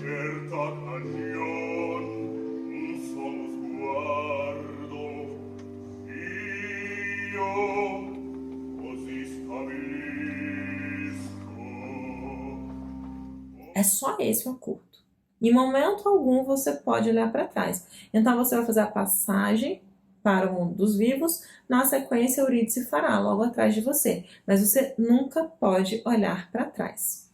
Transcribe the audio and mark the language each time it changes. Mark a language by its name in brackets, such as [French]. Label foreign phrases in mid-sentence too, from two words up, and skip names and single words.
[Italian] certa cagion un solo sguardo io così stabilisco. [Portuguese] É só esse o acordo. Em momento algum você pode olhar para trás. Então você vai fazer a passagem para o mundo dos vivos, na sequência Eurídice fará logo atrás de você. Mas você nunca pode olhar para trás.